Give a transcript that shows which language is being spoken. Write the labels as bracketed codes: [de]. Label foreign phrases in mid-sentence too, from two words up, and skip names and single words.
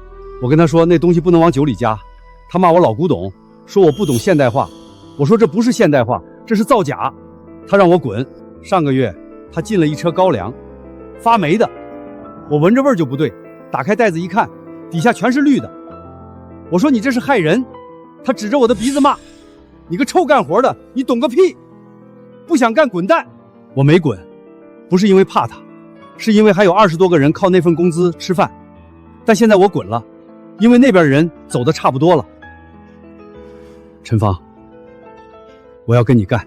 [zh] 我跟他说那东西不能往酒里加，他骂我老古董，说我不懂现代化。我说这不是现代化，这是造假。他让我滚。上个月他进了一车高粱，发霉的，我聞着味儿就不对，打開袋子一看，底下全是綠的。我說你這是害人。他指着我的鼻子罵，你個臭幹活的，你懂個屁，不想幹滾蛋。我沒滾，不是因為怕他，是因為還有20多個人靠那份工資吃飯。但現在我滾了，因為那邊人走得差不多了。陳芳，我要跟你幹。